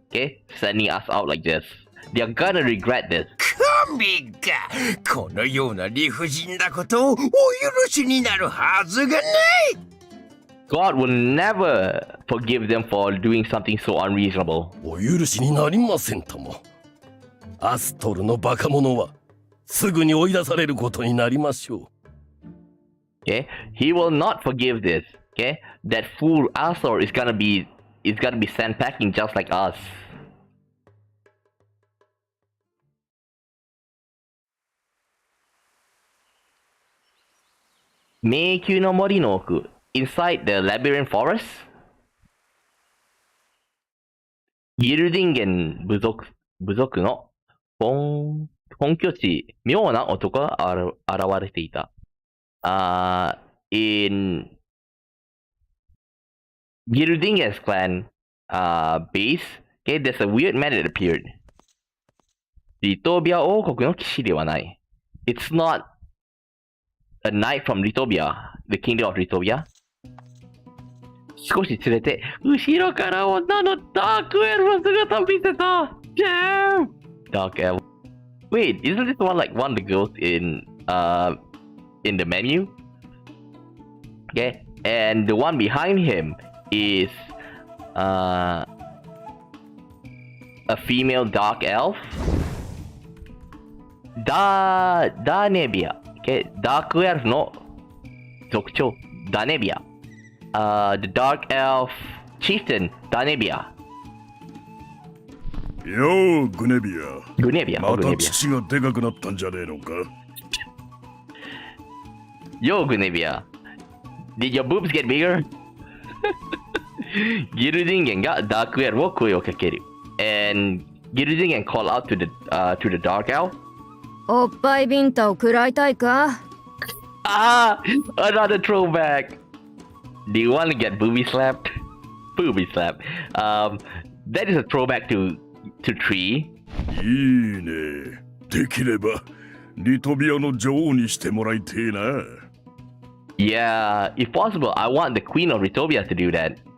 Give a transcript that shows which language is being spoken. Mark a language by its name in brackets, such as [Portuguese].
[English] Okay, sending us out like this. They're gonna regret this. [Japanese] 神がこのような理不尽なことをお許しになるはずがない。 [English] God will never forgive them for doing something so unreasonable. [Japanese] お許しになりませんとも。アストルのバカ者はすぐに追い出されることになりましょう。 [English] Okay, He will not forgive this. Okay, that fool Astor is gonna be sent packing just like us. [Japanese] Meikyu no Mori no Oku, [English] inside the labyrinth forest. [Japanese] ギルディンゲン部族の本拠地、妙な男が現れていた。 [English] In Gildingen's clan base, okay, there's a weird man that appeared. [Japanese] リトビア王国の騎士ではない。 [English] It's not a knight from Litovia, the Kingdom of Litovia. [Japanese] 少し連れて、後ろから女のダークエルフの姿を見せた。 [English] Damn! Dark elf. Wait, isn't this one like one of the girls in the menu? Okay, and the one behind him is a female dark elf. Danebia. Okay, dark elf no 族長 Danebia. The dark elf chieftain Danebia. [Japanese] ようグネビア。グネビア。また父がでかくなったんじゃねえのか。 [English] Yo, Gunevia. Did your boobs get bigger? [Japanese] ギルディンゲンがダークエルフを声をかける。 [English] And ギルディンゲン call out to the dark elf. [Japanese] おっぱいビンタを食らいたいか？ [English] Ah, another throwback. Do you want to get booby slapped? Booby slap. That is a throwback to 3. [Japanese] いいね。できればリトビアの女王にしてもらいてえな。 [English] Yeah, if possible, I want the Queen of Litovia to do that.